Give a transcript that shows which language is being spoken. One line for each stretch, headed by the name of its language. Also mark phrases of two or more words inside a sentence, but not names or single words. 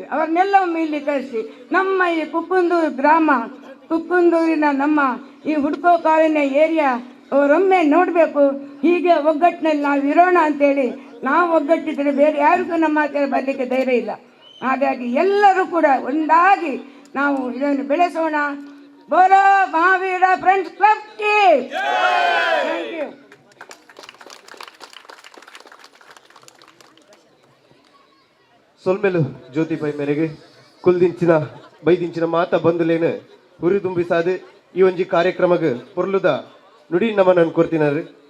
Kannada: ಅವ್ರನ್ನೆಲ್ಲ ಒಮ್ಮೆ ಇಲ್ಲಿ ಕಳಿಸಿ ನಮ್ಮ ಈ ಕುಕ್ಕುಂದೂರು ಗ್ರಾಮ, ಕುಕ್ಕುಂದೂರಿನ ನಮ್ಮ ಈ ಹುಡ್ಕೋ ಕಾಲಿನ ಏರಿಯಾ ಅವರೊಮ್ಮೆ ನೋಡಬೇಕು. ಹೀಗೆ ಒಗ್ಗಟ್ಟಿನಲ್ಲಿ ನಾವು ಇರೋಣ ಅಂತೇಳಿ ನಾವು ಒಗ್ಗಟ್ಟಿದ್ರೆ ಬೇರೆ ಯಾರಿಗೂ ನಮ್ಮ ಹತ್ತಿರ ಬರಲಿಕ್ಕೆ ಧೈರ್ಯ ಇಲ್ಲ. ಹಾಗಾಗಿ ಎಲ್ಲರೂ ಕೂಡ ಒಂದಾಗಿ ನಾವು ಇದನ್ನು ಬೆಳೆಸೋಣ. ಬೋಲೋ ಮಹಾವೀರ ಫ್ರೆಂಡ್ಸ್ ಕ್ಲಬ್ ಗೆ
English: thank you.
Tulu: ಸೊಲ್ಮೆಲು ಜ್ಯೋತಿಬಾಯಿ ಮೇರೆಗೆ ಕುಲ್ದಿಂಚಿನ ಬೈದಿಂಚಿನ ಮಾತ ಬಂದುಲೇನು ಹುರಿದುಂಬಿಸಾದು ಈ ಒಂಜಿ ಕಾರ್ಯಕ್ರಮಕ್ಕೆ ಪೊರ್ಲುದ ನುಡಿ ನಮನ ಕೊಡ್ತೀನಾರಿ.